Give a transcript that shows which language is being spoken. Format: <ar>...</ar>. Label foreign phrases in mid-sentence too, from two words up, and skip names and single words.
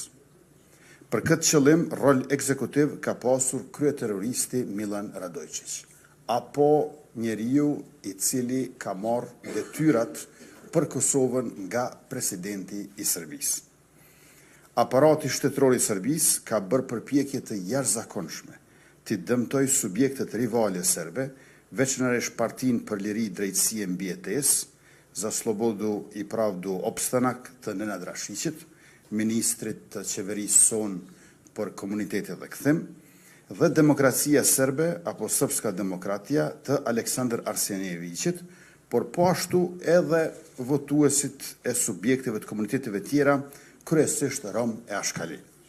<sq>Për këtë qëllim, rol ekzekutiv ka pasur kryeterroristi Milan Radojčić, apo njeriu I cili ka marrë detyrat për Kosovën nga presidenti I Serbisë. Aparati shtetëror I Serbisë ka bërë përpjekje të jashtëzakonshme të dëmtoj subjektet rivale serbe, veçanërisht Partinë për Liri, Drejtësi e Mbijetesë,</sq> <sr>za slobodu I pravdu opstanak</sr> <sq>të Nenad Rashićit, ministrit të qeverisë son për komunitetet dhe kthim, dhe demokracia serbe apo</sq> <sr>srpska demokratia</sr> <sq>të Aleksandar Arsenijevićit, por po ashtu edhe votuesit e subjekteve të komuniteteve tjera, kryesisht Rom e Ashkali.</sq>